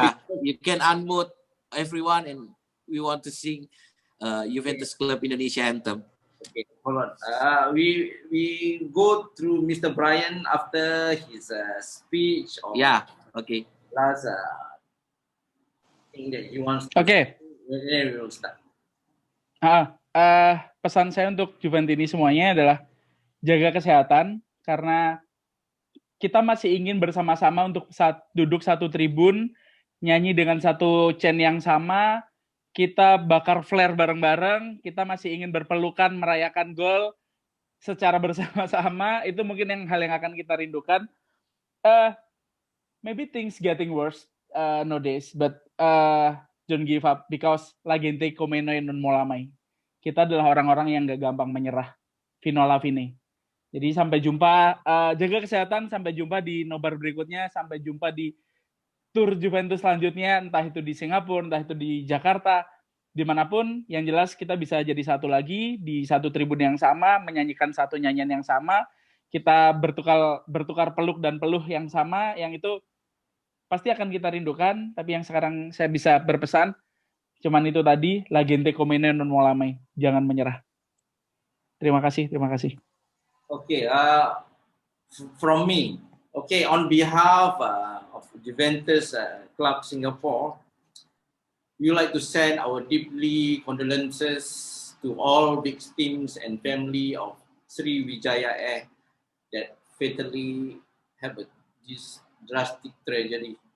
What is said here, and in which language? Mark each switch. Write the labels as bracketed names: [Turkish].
[English] Yeah, you can unmute everyone, and we want to sing Juventus Club Indonesia anthem. Okay, hold on. We go through Mr. Brian after his speech or Yeah, okay. last thing that he wants to Oke. Then we will start. [Indonesian] Pesan saya untuk Juventini semuanya adalah jaga kesehatan, karena kita masih ingin bersama-sama untuk duduk satu tribun, nyanyi dengan satu chant yang sama, kita bakar flare bareng-bareng, kita masih ingin berpelukan merayakan gol secara bersama-sama. Itu mungkin hal yang akan kita rindukan. [English] Maybe things getting worse nowadays, but don't give up, because [Italian] la gente come noi non mola mai. [Indonesian] Kita adalah orang-orang yang gak gampang menyerah. [Italian] Fino alla fine. [Indonesian] Jadi sampai jumpa, jaga kesehatan, sampai jumpa di nobar berikutnya, sampai jumpa di tur Juventus selanjutnya, entah itu di Singapura, entah itu di Jakarta, dimanapun, yang jelas kita bisa jadi satu lagi, di satu tribun yang sama, menyanyikan satu nyanyian yang sama, kita bertukar peluk dan peluh yang sama, yang itu pasti akan kita rindukan, tapi yang sekarang saya bisa berpesan, cuman itu tadi, [Italian] la gente come noi non mola mai, [Indonesian] jangan menyerah. Terima kasih. [English] Okay, from me, okay, on behalf of Juventus Club Singapore, we would like to send our deeply condolences to all victims and family of Sriwijaya Air that fatally had this drastic tragedy.